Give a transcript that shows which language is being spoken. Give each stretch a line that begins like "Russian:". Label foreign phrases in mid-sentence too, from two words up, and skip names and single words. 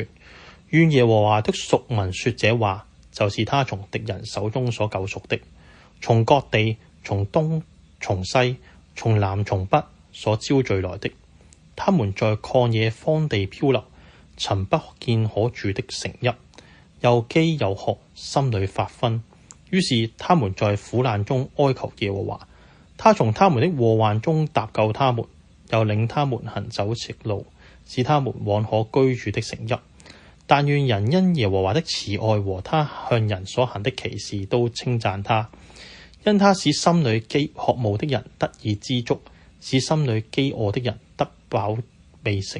Chinese: 願耶和華的贖民說這話，就是他從敵人手中所救贖的，從各地、從東、從西、從南、從北所招聚來的。他們在曠野荒地漂流，尋不見可住的城邑，又飢又渴，心裏發昏。於是他們在苦難中哀求耶和華，他從他們的禍患中搭救他們，又領他們行走直路，使他們往可居住的城邑。但願人因耶和華的慈愛和他向人所行的奇事都稱讚他，因他使心裏渴慕的人得以知足，使心裏飢餓的人得飽未成。